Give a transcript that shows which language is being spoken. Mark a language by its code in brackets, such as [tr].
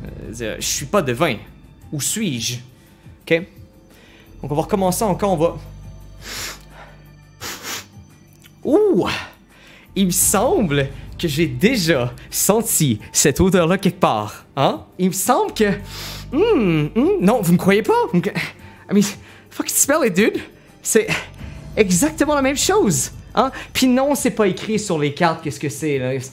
[fr] Je suis pas devin. Où suis-je? Ok? Donc, on va recommencer encore, on va... Ouh! Il me semble que j'ai déjà senti cette odeur-là quelque part. Hein? Il me semble que... non, vous me croyez pas? [en] I mean, fucking smell it, dude. [fr] C'est exactement la même chose. Hein? Puis non, c'est pas écrit sur les cartes qu'est-ce que c'est, là.